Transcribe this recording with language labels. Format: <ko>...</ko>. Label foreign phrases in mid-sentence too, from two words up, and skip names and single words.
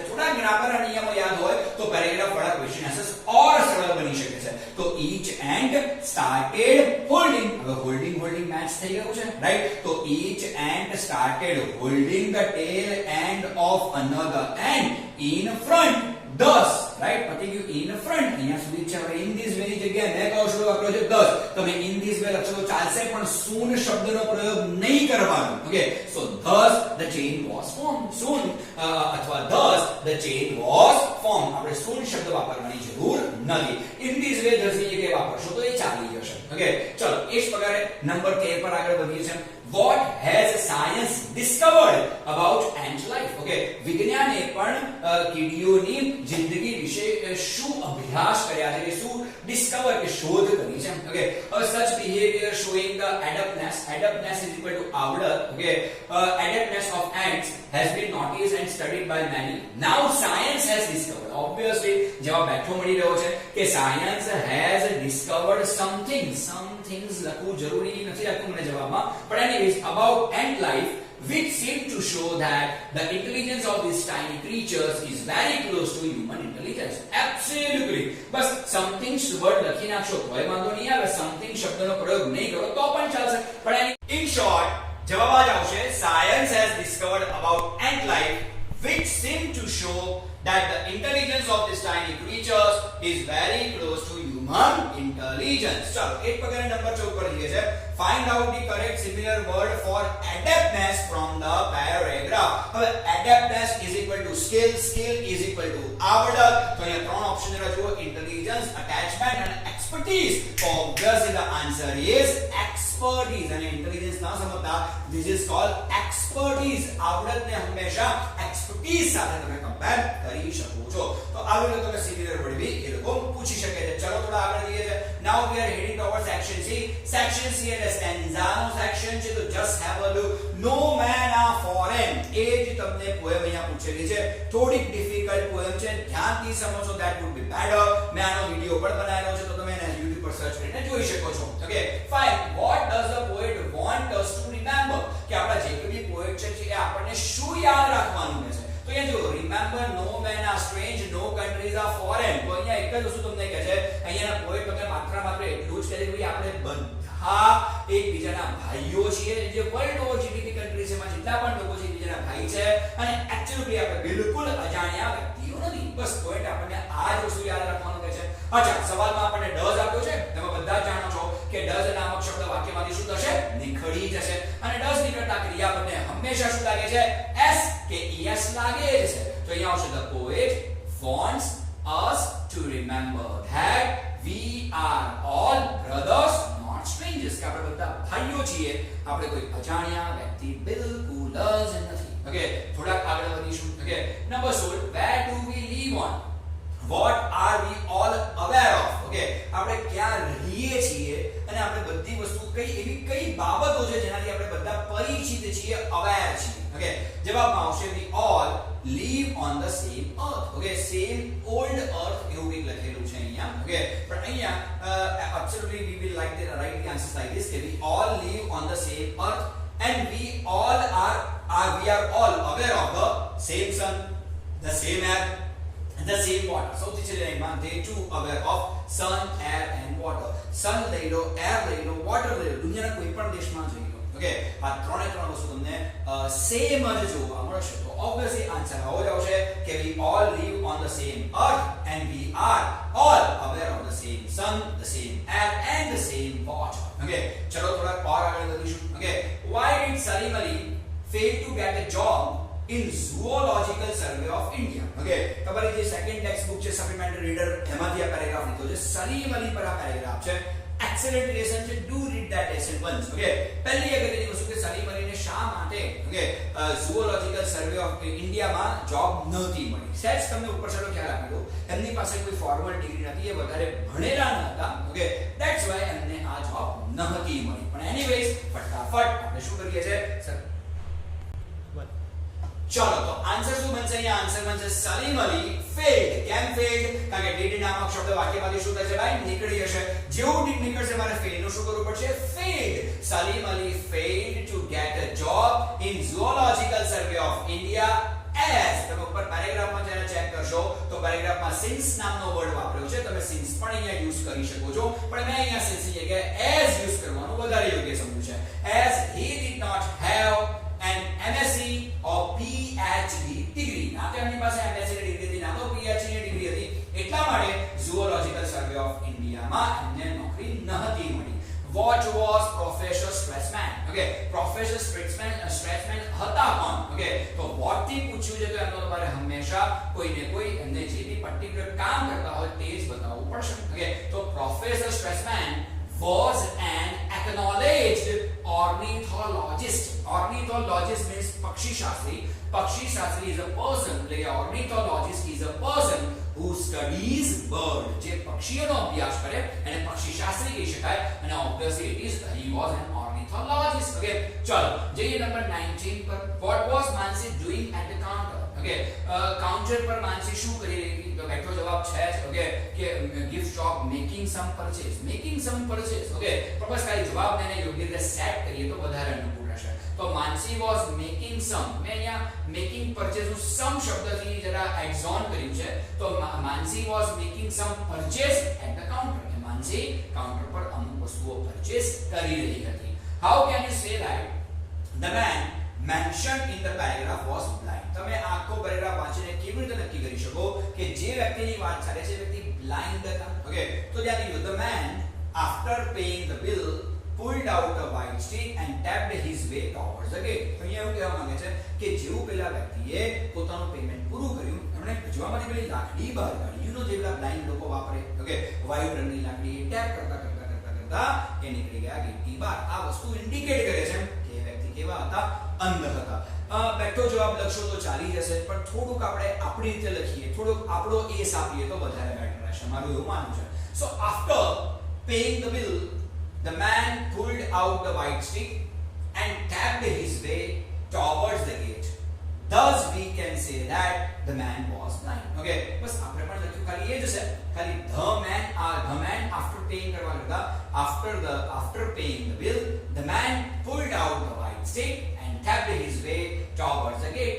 <gu>થોડા ગ્રામર અને નિયમો યાદ હોય તો પેરેગ્રાફ વાળા</gu> <en>question answers</en> <gu>ઓર સરળ બની શકે છે. તો</gu> <en>each ant started holding.</en> <gu>હવે</gu> <en>holding match</en> <gu>થઈ ગયું છે, રાઈટ?</gu> <en>તો each ant started holding the tail end of another ant in front. thus, right?</en> <gu>પતી ગયું</gu> <en>in front.</en> <gu>અહીંયા સુધી છે. હવે</gu> <en>in this way</en> <gu>ની જગ્યાએ મેં કહો શબ્દ વાપર્યો છે thus. તમે</gu> <en>in this way</en> <gu>લખશો તો ચાલશે પણ soon શબ્દનો પ્રયોગ નહીં કરવાનો. ઓકે,</gu> <en>so thus the chain was formed. soon અથવા thus the chain was formed.</en> <gu>આપણે soon શબ્દ વાપરવાની જરૂર નથી.</gu> <en>in this way thus</en> <gu>ની જગ્યાએ વાપરશો તો એ ચાલી જશે. ઓકે, ચલો એ જ પ્રકારે નંબર 13 પર આગળ વધીએ છીએ.</gu> <en>What has science discovered about ant life?</en> <gu>Okay, વિજ્ઞાને પણ કીડીઓની જિંદગી વિશે શું અભ્યાસ કર્યા છે કે શું ડિસ્કવર કે શોધ કરી છે?</gu> <en>Okay, such behavior showing the adaptness is equal to આવડત. Okay, adaptness of ants has been noticed and studied by many. Now science has discovered.</en> <gu>Obviously જવાબ બેઠો મળી રહ્યો છે કે</gu> <en>science has discovered something. things</en> <gu>લખવું જરૂરી નથી લાગતું મને જવાબમાં, પણ</gu> <en>anyways about ant life which seem to show that the intelligence of these tiny creatures is very close to human intelligence.</en> <gu>Absolutely. બસ something વર્ડ લખી નાખશો તોય વાંધો નહીં આવે, something શબ્દનો પ્રયોગ નહીં કરો તો પણ ચાલશે.</gu> <en>પણ in short</en> <gu>જવાબ જ આવશે</gu> <en>science has discovered about ant life which seem to show that the intelligence of these tiny creatures is very close to human intelligence.</en> <gu>ચલો એક પગને નંબર 14 પર જઈએ છે.</gu> <en>find out the correct similar word for adaptness from the paragraph. હવે adaptness is equal to skill is equal to આવડત.</en> <gu>તો અહીંયા ત્રણ ઓપ્શન જુઓ,</gu> <en>intelligence, attachment and expertise. Obviously the answer is expertise. અને intelligence</en> <gu>ના સમજતા</gu> <en>this is called expertise.</en> <gu>આવડતને હંમેશા expertise સાથે તમે કમ્પેર કરી શકો છો. તો આવી રીતે તમે</gu> <en>similar word</en> <gu>બી એ લોકો પૂછી શકે છે. ચલો થોડા આગળ જઈએ છે.</gu> <en>Now we are heading towards section C.</en> <gu>Section C એટલે stanza નો સેક્શન છે. તો</gu> <en>just have a look. No man are foreign.</en> <gu>એ જ તમને પોએમ અહીંયા પૂછેલી છે. થોડીક</gu> <en>difficult poem</en> <gu>છે. ધ્યાનથી સમજો</gu> <en>that would be better.</en> <gu>મેં આનો વિડિયો પણ બનાવેલો છે તો તમે એને YouTube પર સર્ચ કરીને જોઈ શકો છો.</gu> <en>Okay, fine. What does the poet want us to remember?</en> <gu>કે આપણા જે બી પોએટ છે એ આપણને શું યાદ રાખવાનું છે? તો અહીંયા જો</gu> <en>remember no men are strange, no countries are foreign.</en> <gu>તો અહીંયા એક જ વસ્તુ તમને કહે છે, અહીંયાના પોએટ તમને માત્ર એટલું જ કહે છે કે આપણે બધા એકબીજાના ભાઈઓ છીએ. જે વર્લ્ડ ઓવર જેટલી કન્ટ્રી છે એમાં જેટલા પણ લોકો છે એકબીજાના ભાઈ છે અને એક્ચ્યુઅલી આપણે બિલકુલ અજાણ્યા વ્યક્તિઓ નથી. બસ પોઈન્ટ આપણને આ જ વસ્તુ યાદ રાખવાનું કહે છે. અચ્છા, સવાલમાં આપણને ડઝ આપ્યો છે. તમે બધા જાણો છો કે ડઝ નામક શબ્દ વાક્યમાંથી શું થશે? નીકળી જશે. અને ડઝ નીકળતા ક્રિયાપદને હંમેશા શું લાગે છે? s કે es લાગે છે. તો અહીંયા આવશે</gu> <en>the poet wants us to remember that we are all brothers, not strangers.</en> <gu>કે આપણે બધા ભાઈઓ છીએ, આપણે કોઈ અજાણ્યા વ્યક્તિ બિલકુલ જ નથી. ઓકે, થોડાક આગળ વધીશું. ઓકે, નંબર 16,</gu> <en>where do we live on? What are we all aware of?</en> <gu>ઓકે, આપણે ક્યાં રહીએ છીએ અને આપણે બધી વસ્તુ કઈ બાબતો છે જેનાથી આપણે બધા પરિચિત છીએ, અવેર છીએ. ઓકે, જવાબમાં આવશે</gu> <en>we all live on the same earth.</en> <gu>ઓકે,</gu> <en>same old earth</en> <gu>એવું કંઈક લખેલું છે અહીંયા. ઓકે, પણ અહીંયા</gu> <en>absolutely we will write the answers like this કે we all live on the same earth and we are all aware of the same sun, the same air, the same water.</en> <gu>સૌથી છેલ્લે લાઈનમાં</gu> <en>they too aware of sun, air and water.</en> <gu>sun લઈ લો, air લઈ લો, water લઈ લો, દુનિયાના કોઈ પણ દેશમાં જઈ લો. ઓકે, આ ત્રણે ત્રણ વસ્તુ તમને સેમ જ જોવા મળશે. તો ઓબ્વિયસલી આન્સર આવો જ આવશે</gu> <en>કે we all live on the same earth and we are all aware of the same sun, the same air and the same water.</en> <gu>ઓકે, ચલો થોડા और આગળ વધીશું. ઓકે,</gu> <en>why did Salim Ali fail to get a job in Zoological Survey of India?</en> <gu>ઓકે, તમારી જે</gu> <en>second text book</en> <gu>છે</gu> <en>supplementary reader</en> <gu>એમાંથી આ પેરેગ્રાફ લીધો છે. સલીમ અલી પર આ પેરેગ્રાફ છે.</gu> <en>excellent lesson</en> <gu>છે.</gu> <en>do read that lesson once.</en> <gu>ઓકે, પહેલી અગત્યની વસ્તુ કે સલીમ અલીને શા માટે ઓકે ઝૂઓલોજિકલ સર્વે ઓફ ઇન્ડિયામાં જોબ નહોતી મળી. સેજ તમને ઉપર ચલો ખ્યાલ આપી દો, એમની પાસે કોઈ</gu> <en>formal degree</en> <gu>નથી, એ વધારે ભણેલા નહોતા. ઓકે,</gu> <en>that's why</en> <gu>એમને આ જોબ નહોતી મળી. પણ એનીવેઝ ફટાફટ આપણે શું કરીએ છે સર? ચલો, તો આન્સર શું બનશે? અહીંયા આન્સર બનશે સલીમ અલી failed. કેમ failed? કારણ કે did નામક શબ્દ વાક્યમાંથી શું થશે ભાઈ? નીકળી જશે. જેવું did નીકળશે મારે fail નું શું કરવું પડશે?</gu> <en>failed. Salim Ali failed to get a job in Zoological Survey of India as</en> <gu>તમે ઉપર પેરેગ્રાફમાં જ્યારે ચેક કરશો તો પેરેગ્રાફમાં since નામનો વર્ડ વાપર્યો છે. તમે since પણ અહીંયા યુઝ કરી શકો છો, પણ મેં અહીંયા since ની જગ્યાએ as યુઝ કરવાનું વધારે યોગ્ય સમજ્યું છે.</gu> <en>as he did not have an MSc or PhD degree.</en> <gu>ના તો એમની પાસે MSc ની ડિગ્રી હતી, ના તો PhD ની ડિગ્રી હતી, એટલા માટે ઝૂઓલોજિકલ સર્વે ઓફ ઇન્ડિયામાં એમને નોકરી નહોતી મળી.</gu> <en>What was Professor Strassman?</en> <gu>Okay, Professor Strassman હતા કોણ? Okay, તો what થી પૂછ્યું છે તો એમનો તમારે હંમેશા કોઈને કોઈ એમને જે બી પર્ટિક્યુલર કામ કરતા હોય તે જ બતાવવું પડશે.</gu> <en>Okay, તો Professor Strassman was an acknowledged ornithologist. Ornithologist means</en> <gu>પક્ષી શાસ્ત્રી. પક્ષી શાસ્ત્રી</gu> <en>is a person, like ornithologist is a person who studies bird.</en> <gu>જે પક્ષીઓનો અભ્યાસ કરે એને પક્ષી શાસ્ત્રી કહી શકાય.</gu> <en>અને obviously it is he was an ornithologist.</en> <gu>Okay, ચલો જઈએ નંબર 19 પર.</gu> <en>What was Mansi doing at the counter?</en> <gu>Okay, કાઉન્ટર પર માનસી શું કરી રહી હતી? તો બેઠો જવાબ છે ઓકે કે</gu> <en>gift shop making some purchase.</en> <gu>ઓકે, પણ બસ ખાલી જવાબને એને યોગ્ય રીતે સેટ કરીએ તો વધારે અનુકૂળ રહેશે.</gu> <en>તો માનસી was making some,</en> <gu>મેં અહીંયા</gu> <en>making purchase</en> <gu>નું some શબ્દથી જરા એક્ઝોન કર્યું છે.</gu> <en>તો માનસી was making some purchase at the counter.</en> <gu>માનસી કાઉન્ટર પર અમુક વસ્તુઓ પરચેસ કરી રહી હતી.</gu> <en>How can you say that the man mentioned in the paragraph was blind?</en> <gu>તમે આખો પેરેગ્રાફ વાંચીને કેવી રીતે નક્કી કરી શકો કે જે વ્યક્તિની વાત ચાલે છે વ્યક્તિ બ્લાઇન્ડ હતા? ઓકે, તો ધ્યાન દીધો. The man after paying the bill pulled out a white stick and tapped his way towards the gate. તો અહીંયા એવું કહેવા માંગે છે કે જેવું પેલા વ્યક્તિએ પોતાનું પેમેન્ટ પૂરું કર્યું એમણે ભજવામાંથી પેલી લાકડી બહાર કાઢી.</gu> <en>you know</en> <gu>જે પેલા બ્લાઇન્ડ લોકો વાપરે. ઓકે, વ્હાઇટ રંગની લાકડી ટેપ કરતા એ નીકળી ગયા ગેટની બહાર. આ વસ્તુ ઇન્ડિકેટ કરે છે કે એ વ્યક્તિ કેવા હતા? અંધ હતા. બેઠો જવાબ લખશો તો ચાલી જશે, પણ થોડુંક આપણે આપણી રીતે લખીએ, થોડુંક આપણો એસ આપીએ તો વધારે બેટર રહેશે. મારું એવું માનવું છે.</gu> <en>So after paying the bill, the man pulled out the white stick and tapped his way towards the gate. Thus we can say that the man was blind.</en> <gu>Okay, બસ આપણે પણ લખ્યું ખાલી એ જ છે.</gu> <en>ખાલી the man after paying</en> <gu>કરવા કરતા</gu> <en>after paying the bill, the man pulled out the white stick and tapped his way towards the gate.</en>